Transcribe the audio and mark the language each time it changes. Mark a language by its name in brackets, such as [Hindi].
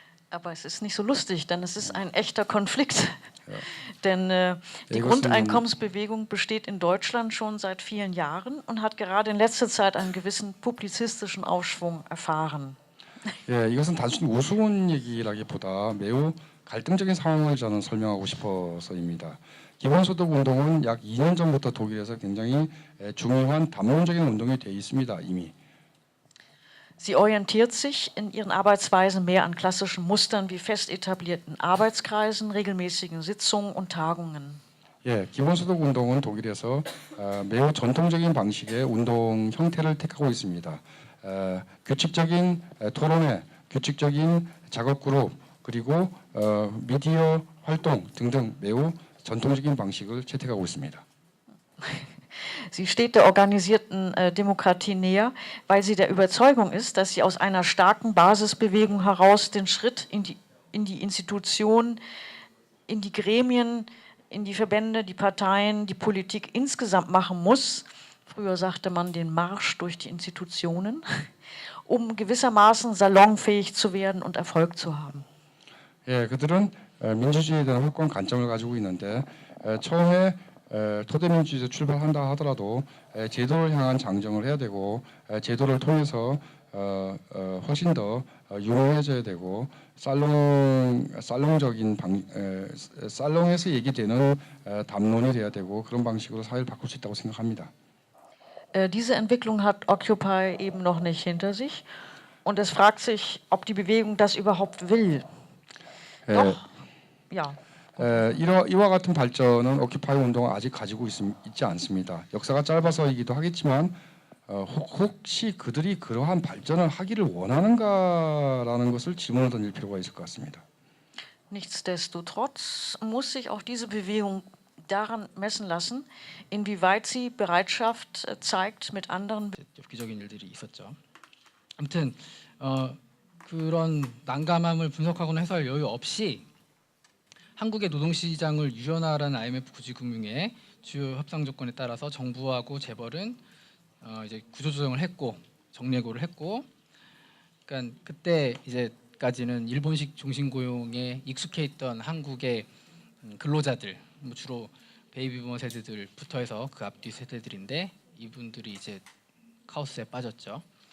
[German] Aber es ist nicht so lustig, denn es ist ein echter Konflikt. Ja. Denn die Grundeinkommensbewegung besteht in Deutschland schon seit vielen Jahren und hat gerade in letzter Zeit einen gewissen publizistischen Aufschwung erfahren. [Korean] 예, 이것은 단순히 우스운 얘기라기보다 매우 갈등적인 상황을 저는 설명하고 싶어서입니다. 기본소득 운동은 약 2년 전부터 독일에서 굉장히 중요한 담론적인 운동이 되어 있습니다. 이미. [German] Sie orientiert sich in ihren Arbeitsweisen mehr an klassischen Mustern wie fest etablierten Arbeitskreisen, regelmäßigen Sitzungen und Tagungen. [Korean] 예, 기본소득 운동은 독일에서 매우 전통적인 방식의 운동 형태를 택하고 있습니다. 규칙적인 토론회, 규칙적인 작업그룹, 그리고 미디어 활동 등등 매우 전통적인 방식을 채택하고 있습니다. [German] Sie steht der organisierten Demokratie näher, weil sie der Überzeugung ist, dass sie aus einer starken Basisbewegung heraus den Schritt in die Institutionen, in die Gremien, in die Verbände, die Parteien, die Politik insgesamt machen muss. Früher sagte man den Marsch durch die Institutionen, um gewissermaßen salonfähig zu werden und Erfolg zu haben. 예, 그들은 민주주의에 대한 확고한 관점을 가지고 있는데 처음에 토대민주주의에서 출발한다 하더라도 제도를 향한 장정을 해야 되고 제도를 통해서 훨씬 더 유명해져야 되고 살롱적인 살롱에서 얘기되는 담론이 돼야 되고 그런 방식으로 사회를 바꿀 수 있다고 생각합니다. Diese Entwicklung hat Occupy eben noch nicht hinter sich und es fragt sich, ob die Bewegung das überhaupt will. Doch, ja. [Korean] 이와 같은 발전은 오큐파이 운동은 아직 가지고 있지 않습니다. 역사가 짧아서이기도 하겠지만 혹시 그들이 그러한 발전을 하기를 원하는가라는 것을 질문을 던질 필요가 있을 것 같습니다. [German] Nichtsdestotrotz muss sich auch diese Bewegung daran messen lassen, inwieweit sie Bereitschaft zeigt, mit anderen [Korean] 엽기적인 일들이 있었죠. 아무튼 그런 난감함을 분석하거나 해소할 여유 없이 한국의 노동시장을 유연화하라는 IMF 구직금융의 주요 협상 조건에 따라서 정부하고 재벌은 이제 구조조정을 했고 정례고를 했고, 그러니까 그때 이제까지는 일본식 종신고용에 익숙해 있던 한국의 근로자들, 주로 베이비부머 세대들부터 해서 그 앞뒤 세대들인데 이분들이 이제 카오스에 빠졌죠.